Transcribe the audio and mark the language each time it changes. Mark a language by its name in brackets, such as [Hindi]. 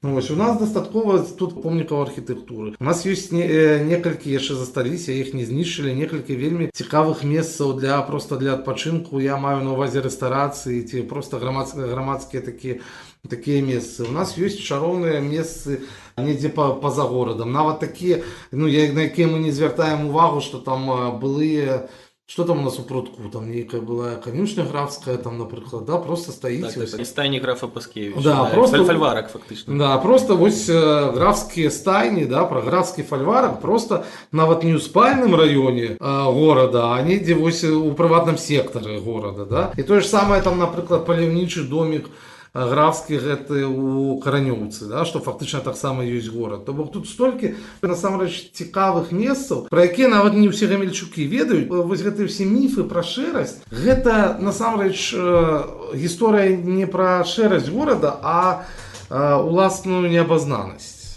[Belarusian] Ну, вось, у нас дастаткова тут помнікаў архітэктуры. У нас ёсць некалькі яшчэ засталіся, іх не знішчылі, некалькі вельмі цікавых месцаў проста для адпачынку. Я маю на ўвазе рэстарацыі ці проста грамадскія такія месцы. У нас ёсць чароўныя месцы недзе па-за горадам. Нават такія, ну, на якія мы не звяртаем увагу, што там былыя. [Russian] Что там у нас у прудку? Там некая была конюшня графская, там, например, да, просто стоите. Так, стайни графа Паскевича. Да, просто фольварок фактично. Да, просто вось графские стайни, да, про графский фольварок, просто нават не у спальным районе города, а недзе вось у приватном секторе города, да. И то же самое там, например, паляўнічы домик графскі гэты у Каранёўцы, да, [Belarusian] што фактычна таксама ёсць горад. То бок тут столькі насамрэч цікавых месцаў, пра якія нават не ўсе гамельчукі ведаюць. Вось гэтыя ўсе міфы пра шэрасць, гэта насамрэч гісторыя не пра шэрасць горада, а уласную неабазнанасць.